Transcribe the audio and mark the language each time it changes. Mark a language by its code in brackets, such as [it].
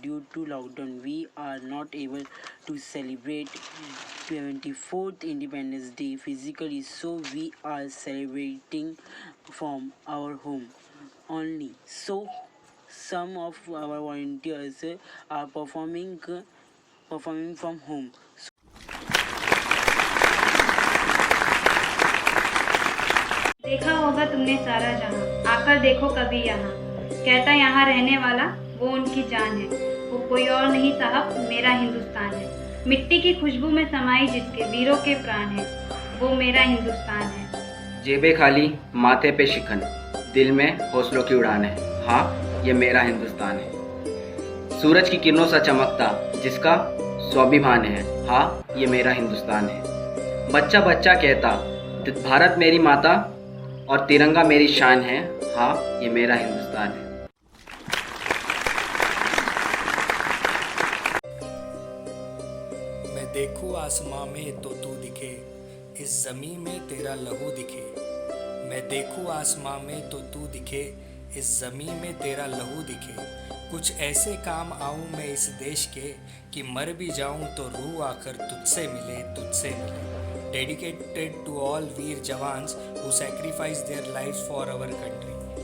[en] Due to lockdown, we are not able to celebrate 74th Independence Day physically, so we are celebrating from our home only. So some of our volunteers are performing from home. [hi] देखा होगा तुमने सारा जहां, आकर देखो कभी यहाँ। कहता यहाँ रहने वाला वो उनकी जान है, वो कोई और नहीं साहब मेरा हिंदुस्तान है। मिट्टी की खुशबू में समाई जिसके वीरों के प्राण है, वो मेरा हिंदुस्तान है। जेबें खाली माथे पे शिकन, दिल में हौसलों की उड़ान है, हाँ ये मेरा हिंदुस्तान है। सूरज की किरणों सा चमकता जिसका स्वाभिमान है, हाँ ये मेरा हिंदुस्तान है। बच्चा बच्चा कहता भारत मेरी माता और तिरंगा मेरी शान है, हाँ ये मेरा हिंदुस्तान है। मैं देखूं आसमां में तो तू दिखे, इस ज़मीं में तेरा लहू दिखे। मैं देखूं आसमां में तो तू दिखे, इस ज़मीं में तेरा लहू दिखे। कुछ ऐसे काम आऊं मैं इस देश के, कि मर भी जाऊं तो रूह आकर तुझसे मिले, तुझसे मिले। [en] Dedicated to all Veer Jawans who sacrificed their lives for our country.